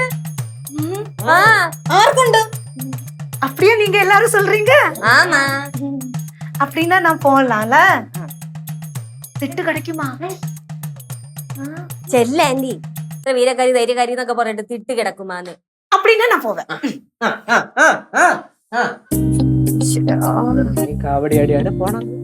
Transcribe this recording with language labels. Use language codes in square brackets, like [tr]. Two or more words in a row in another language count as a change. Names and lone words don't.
[ml] ആർക്കുണ്ട്? [ta] அப்படியே நீங்க எல்லாரும் சொல்றீங்க? ആമാ. அப்படின்னா நான் போகலாம்ல? திட்டு கிடைக்குமா? [ml] ചെല്ല ആന്റി, വീരക്കാരി ധൈര്യക്കാരി എന്നൊക്കെ പറഞ്ഞിട്ട് തിട്ട് കിടക്കുമാന്ന്. [ta] அப்படின்னா நான் போவேன். [ml] കാവടി അടിയാണ് പോണം.